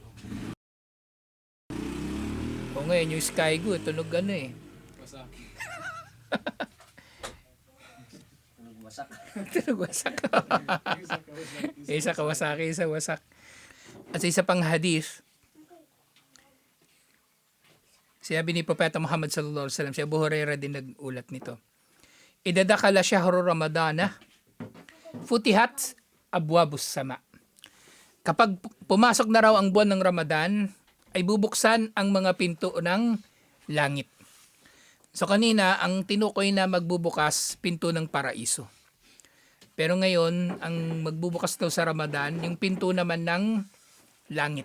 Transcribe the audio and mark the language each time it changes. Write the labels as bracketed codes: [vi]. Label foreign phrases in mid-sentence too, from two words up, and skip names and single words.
[tl] O ngayon, yung Skygo, tunog ano eh. Wasak. Tunog wasak. Isa Kawasaki, isa wasak. At sa isa pang hadith, sinabi ni Propeta Muhammad [ar] sallallahu alaihi wasallam, [tl] si Abu Hurairah din nag-ulat nito. [ar] Idadakala syahru Ramadana, futihat abwabus sama. [tl] Kapag pumasok na raw ang buwan ng Ramadan, ay bubuksan ang mga pinto ng langit. So kanina, ang tinukoy na magbubukas, pinto ng paraiso. Pero ngayon, ang magbubukas daw sa Ramadan, yung pinto naman ng langit.